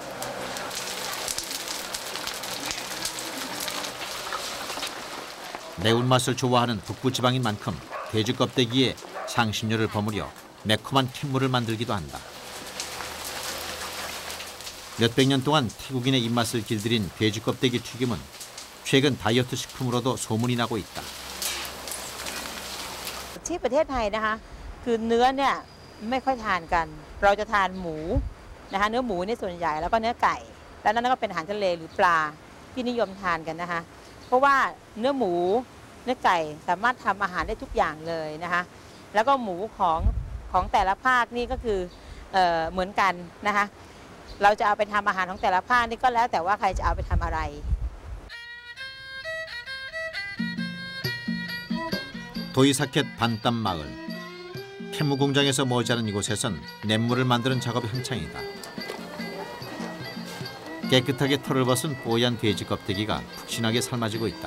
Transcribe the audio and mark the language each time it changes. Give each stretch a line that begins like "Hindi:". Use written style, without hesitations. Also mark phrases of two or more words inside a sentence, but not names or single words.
Korean: 매운맛을 좋아하는 북부 지방인 만큼 돼지 껍데기에 향신료를 버무려 매콤한 캔무를 만들기도 한다. 몇백 년 동안 태국인의 입맛을 길들인 돼지 껍데기 튀김은 최근 다이어트 식품으로도 소문이 나고 있다.
Thai: ที่ประเทศไทยนะคะคือเนื้อเนี่ยไม่ค่อยทานกันเราจะทานหมูนะคะเนื้อหมูนี่ส่วนใหญ่แล้วก็เนื้อไก่แล้วนั่นก็เป็นอาหารทะเลหรือปลาที่นิยมทานกันนะคะเพราะว่าเนื้อหมูเนื้อไก่สามารถทำอาหารได้ทุกอย่างเลยนะคะแล้วก็หมูของแต่ละภาคนี่ก็คือเหมือนกันนะคะเราจะเอาไปทำอาหารของแต่ละภาคนี่ก็แล้วแต่ว่าใครจะเอาไปทำอะไร
Korean: 도이사켓 반땀 마을. 캔무 공장에서 머지않은 이곳에선 냇물을 만드는 작업이 한창이다. 깨끗하게 털을 벗은 뽀얀 돼지 껍데기가 푹신하게 삶아지고 있다.